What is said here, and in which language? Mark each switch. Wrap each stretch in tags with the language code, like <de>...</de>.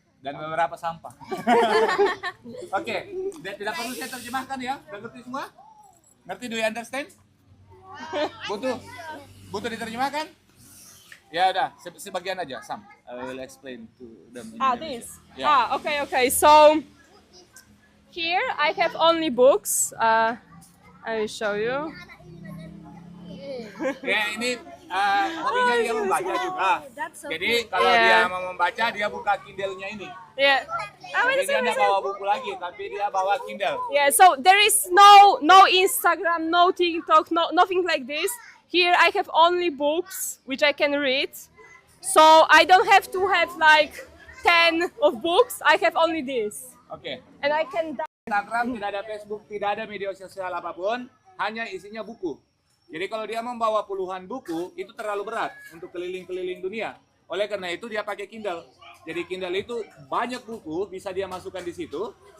<id>Dan beberapa sampah. Oke, tidak perlu saya terjemahkan ya. Udah ngerti semua? Ngerti?</id> <en>Do you understand?</en> <id>Butuh diterjemahkan? Ya udah, sebagian aja. Some.</id> <en>I will explain to them. in Indonesia. This. Yeah. Okay. So here I have only books. I will show you.</en> <id>Ya ini hobinya dia membaca juga. Jadi kalau</id> <en>Yeah.</en> <id>dia mau membaca, dia buka Kindle-nya ini.</id> <en>Yeah.</en> <id>Jadi dia nggak bawa buku lagi, tapi dia bawa Kindle.</id> <en>Yeah. So there is no Instagram, no TikTok, nothing like this. Here I have only books which I can read. So I don't have to have like 10 of books. I have only this.</en> <id>Oke.</id> <en>And I can</en> <id>Instagram, tidak ada Facebook, tidak ada media sosial apapun, hanya isinya buku. Jadi kalau dia membawa puluhan buku, itu terlalu berat untuk keliling-keliling dunia. Oleh karena itu dia pakai Kindle. Jadi Kindle itu banyak buku bisa dia masukkan di situ.</id>